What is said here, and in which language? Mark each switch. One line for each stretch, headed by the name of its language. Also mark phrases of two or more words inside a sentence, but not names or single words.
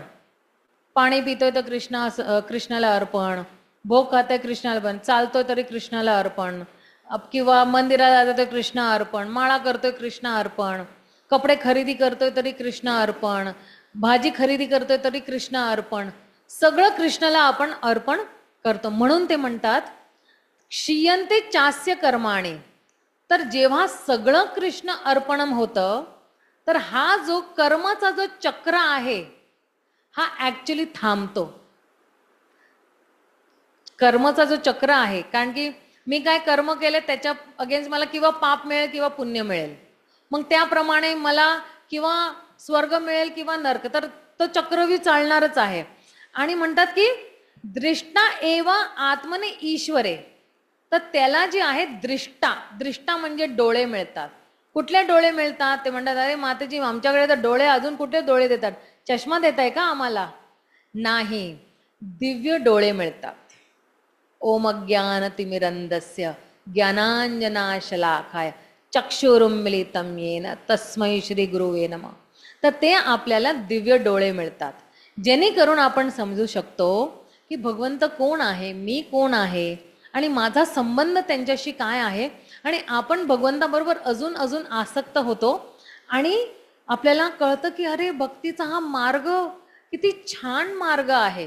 Marathi: पाणी पितोय तर कृष्णाला अर्पण, भोग खातोय कृष्णाला अर्पण, चालतोय तरी कृष्णाला अर्पण, किंवा मंदिरात जातोय तर कृष्णा अर्पण, माळा करतोय कृष्णा अर्पण, कपडे खरेदी करतोय तरी कृष्णा अर्पण, भाजी खरेदी करतोय तरी कृष्णा अर्पण. सगळं कृष्णाला आपण अर्पण करतो. म्हणून ते म्हणतात
Sanskrit: क्षीयन्ते चास्य कर्माणि.
Marathi: तर जेव्हा सगळं कृष्ण अर्पणम होतं तर हा जो कर्माचा जो चक्र आहे हा ऍक्च्युली थांबतो. कर्मचा जो चक्र आहे, कारण की मी काय कर्म केले त्याच्या अगेन्स्ट मला किंवा पाप मिळेल किंवा पुण्य मिळेल, मग त्याप्रमाणे मला किंवा स्वर्ग मिळेल किंवा नरक, तर तो चक्रव्यूह चालणारच आहे. आणि म्हणतात की
Sanskrit: दृष्टा एव आत्मने ईश्वरे.
Marathi: तर त्याला जे आहे दृष्टा, दृष्टा म्हणजे डोळे मिळतात. कुठले डोळे मिळतात, ते म्हणतात अरे मातेजी आमच्याकडे तर डोळे, अजून कुठे डोळे देतात, चष्मा देताय का आम्हाला? नाही, दिव्य डोळे मिळतात.
Sanskrit: ओम अज्ञानतिमिरन्धस्य ज्ञानांजनाशलाकाय चक्षुरुन्मीलितं येन तस्मै श्री गुरुवे नमः.
Marathi: तर ते आपल्याला दिव्य डोळे मिळतात, जेणेकरून आपण समजू शकतो की भगवंत कोण आहे, मी कोण आहे आणि माझा संबंध त्यांच्याशी काय आहे. आणि आपण भगवंताबरोबर अजून अजून आसक्त होतो आणि आपल्याला कळतं की अरे भक्तीचा हा मार्ग किती छान मार्ग आहे.